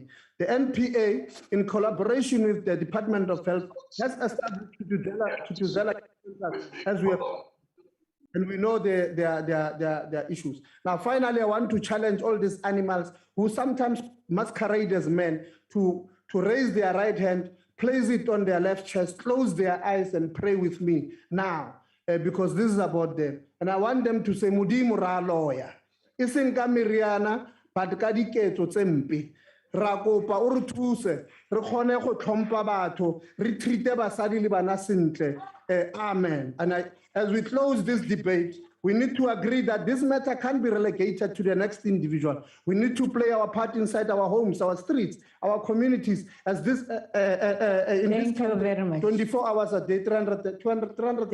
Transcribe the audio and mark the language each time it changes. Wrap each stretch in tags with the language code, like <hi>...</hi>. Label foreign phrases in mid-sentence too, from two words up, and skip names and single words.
<en>The NPA, in collaboration with the Department of Health, has established Tutuzela as we have, and we know their issues. Now, finally, I want to challenge all these animals who sometimes masquerade as men to raise their right hand, place it on their left chest, close their eyes, and pray with me now. Because this is about them. And I want them to say,</en> <tn>Mudimu ra lawyer. Iseng ka meriana, but ka diketso tse mpe. Ra kopa o re thuse, re kgone go tlhompha batho, re treate basadi le bana sentle.</tn> <en>Amen. And as we close this debate, we need to agree that this matter can't be relegated to the next individual. We need to play our part inside our homes, our streets, our communities, as this Thank you very much. 24 hours a day, 365</en>